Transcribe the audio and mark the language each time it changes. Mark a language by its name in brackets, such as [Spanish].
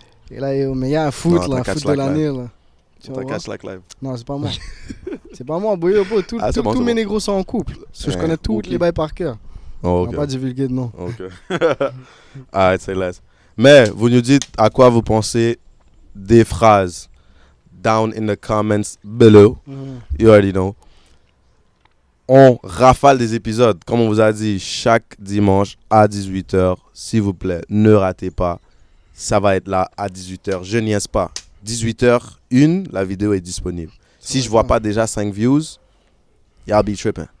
[French] Et là, yo, mais il y a un foot, un foot de l'année, là. T'as catch like live. Non, c'est pas moi. C'est pas moi, boy. Tous mes négros sont en couple. Parce que je connais toutes les bails par cœur. Oh, on va pas divulguer de nom. [English] Ok. Alright, say less. [French] Mais vous nous dites à quoi vous pensez des phrases. [English] Down in the comments below. You already know. [French] On rafale des épisodes. Comme on vous a dit, chaque dimanche à 18h. S'il vous plaît, ne ratez pas. Ça va être là à 18h. Je niaise pas. 18h01, la vidéo est disponible. Si je vois pas déjà 5 views, [English] y'all be tripping.